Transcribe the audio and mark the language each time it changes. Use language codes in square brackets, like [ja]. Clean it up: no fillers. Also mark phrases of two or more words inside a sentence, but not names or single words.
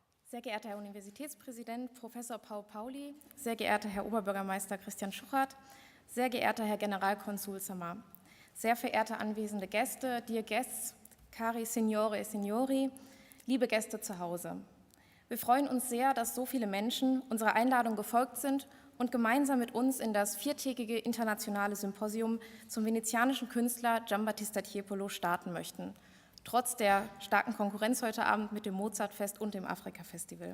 [de] Sehr geehrter Herr Universitätspräsident, Professor Pauli, sehr geehrter Herr Oberbürgermeister Christian Schuchardt, sehr geehrter Herr Generalkonsul Samà, sehr verehrte anwesende Gäste, [en] dear guests, [it] cari signore e signori, [de] liebe Gäste zu Hause. Wir freuen uns sehr, dass so viele Menschen unserer Einladung gefolgt sind und gemeinsam mit uns in das 4-tägige internationale Symposium zum venezianischen Künstler Giambattista Tiepolo starten möchten, trotz der starken Konkurrenz heute Abend mit dem Mozartfest und dem Afrika-Festival.